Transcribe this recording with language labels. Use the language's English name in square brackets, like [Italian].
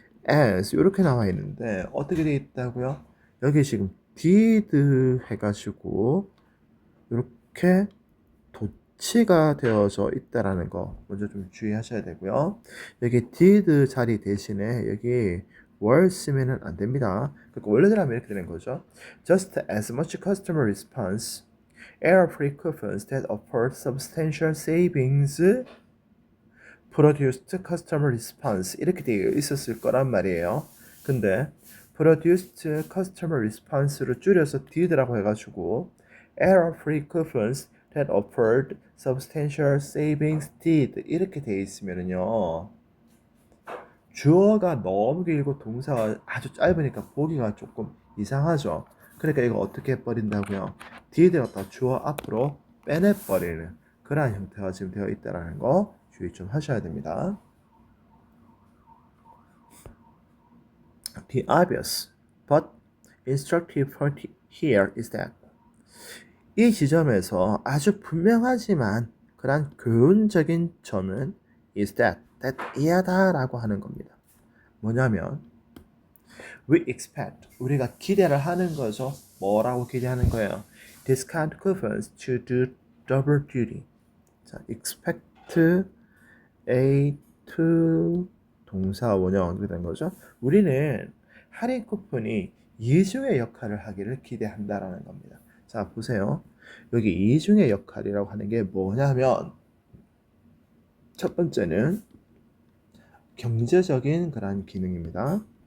[Korean] as 이렇게 나와 있는데 어떻게 돼 있다고요? 여기 지금 did 해가지고 이렇게 도치가 되어져 있다라는 거 먼저 좀 주의하셔야 되고요. 여기 did 자리 대신에 여기 were 쓰면은 안 됩니다. 그러니까 원래대로 하면 이렇게 되는 거죠. [English] Just as much customer response, error-free coupons that offered substantial savings produced customer response [Korean] 이렇게 되어 있었을 거란 말이에요. 근데 [English] produced customer response [Korean] 를 줄여서 did라고 해가지고 [English] error-free coupons that offered substantial savings did [Korean] 이렇게 되어 있으면은요 주어가 너무 길고 동사가 아주 짧으니까 보기가 조금 이상하죠. 그러니까 이거 어떻게 해버린다고요? did를 갖다 주어 앞으로 빼내버리는 그러한 형태가 지금 되어 있다는 거 주의 좀 하셔야 됩니다. [English] The obvious but instructive point here is that [Korean] 이 지점에서 아주 분명하지만 그런 교훈적인 점은 is that 이하다라고 하는 겁니다. 뭐냐면 [English] we expect [Korean] 우리가 기대를 하는 거죠. 뭐라고 기대하는 거예요? [English] Discount coupons to do double duty. [Korean] 자, expect A to 동사 원형 어떻게 된 거죠? 우리는 할인 쿠폰이 이중의 역할을 하기를 기대한다라는 겁니다. 자, 보세요. 여기 이중의 역할이라고 하는 게 뭐냐면 첫 번째는 경제적인 그런 기능입니다.